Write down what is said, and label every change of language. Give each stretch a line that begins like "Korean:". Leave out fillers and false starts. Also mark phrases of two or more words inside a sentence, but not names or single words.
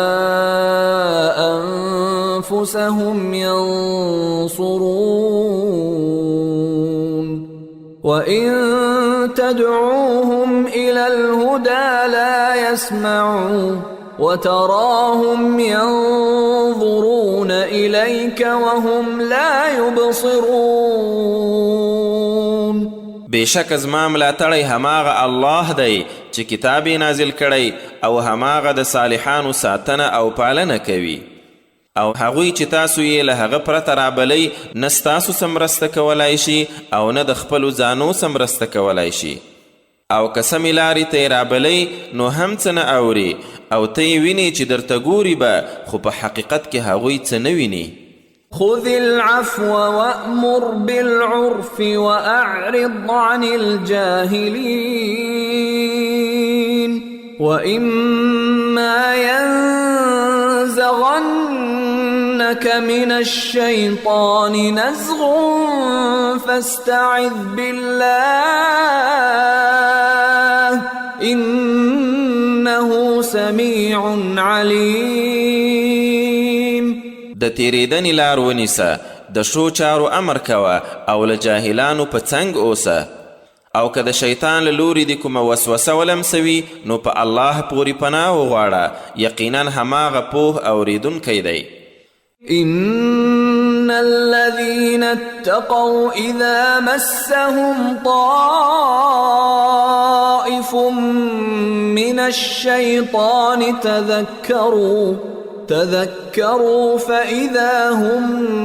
Arabic: أنفسهم ينصرون وإن تدعوهم إلى الهدى لا يسمعوا وتراهم ينظرون إليك وهم لا يبصرون.
Pashto: بېشکه زما ملاتړی هماغه الله دی چې کتاب یې نازل کړی او هماغه د صالحانو ساتنه او پالنه کوي، او هغوی چې تاسو یې له هغه پرته رابلی نه ستاسو څه مرسته کولی شي او نه د خپلو ځانو څه مرسته کولی شي. او که سمې لارې ته یې رابلی نو هم څه نه اوري، او ته یې وینې چې درته ګوري به خو په حقیقت کې هغوی څه نه ویني.
Arabic: خذ العفو وأمر بالعرف وأعرض عن الجاهلين وإما ينزغنك من الشيطان نزغ فاستعذ بالله إنه سميع عليم.
Pashto: د تیریدنې لار ونیسه، د ښو چارو امر کوه او له جاهلانو په څنګ اوسه، او که د شیطان له لوري د کومه وسوسه ولمسوي نو په الله پورې پناه وغواړه، یقینا هماغه پوه اوریدونکی دی.
Arabic: إن الذين اتقوا إذا مسهم طائف من الشيطان تذكروا فإذا هم